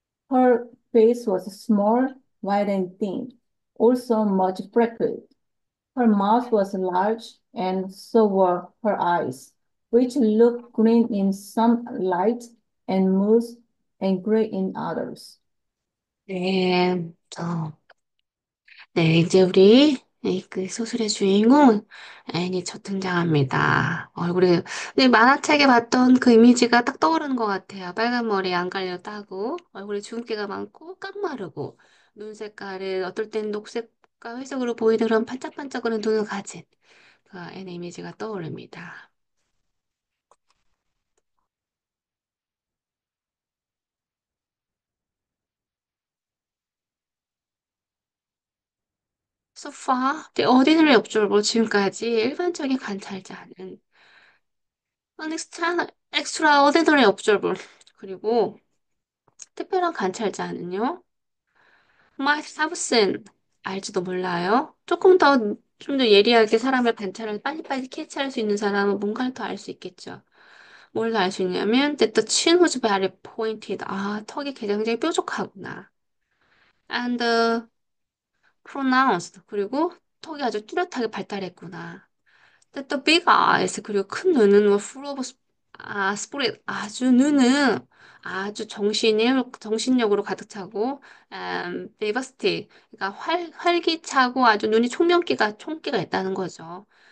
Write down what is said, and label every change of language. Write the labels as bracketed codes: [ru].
[en] Her face was small, white and thin, also much freckled. Her mouth was large, and so were her eyes, which looked green in some light and moist and gray in others. [ko] 네, 네, 이제 우리 그 소설의 주인공 애니 첫 등장합니다. 얼굴이 근데 만화책에 봤던 그 이미지가 딱 떠오르는 것 같아요. 빨간 머리 안 갈려 따고 얼굴에 주근깨가 많고 깡마르고 눈 색깔을 어떨 땐 녹색과 회색으로 보이는 그런 반짝반짝거리는 눈을 가진 그 애니 이미지가 떠오릅니다. [en] So far, the ordinary observer [ko] 지금까지 일반적인 관찰자는 [en] extraordinary observer [ko] 그리고 특별한 관찰자는요, 마이크 사브슨 알지도 몰라요. 조금 더, 좀 더 예리하게 사람의 관찰을 빨리빨리 캐치할 수 있는 사람은 뭔가를 더 알 수 있겠죠. 뭘 더 알 수 있냐면, [en] that the chin was very pointed. [ko] 아, 턱이 굉장히 뾰족하구나. [en] And pronounced. [ko] 그리고 턱이 아주 뚜렷하게 발달했구나. 근데 또 big eyes 그리고 큰 눈은 뭐 [en] full of spirit [ko] 아주 눈은 아주 정신력으로 가득 차고 vivacity 그러니까 활기차고 아주 눈이 총기가 있다는 거죠.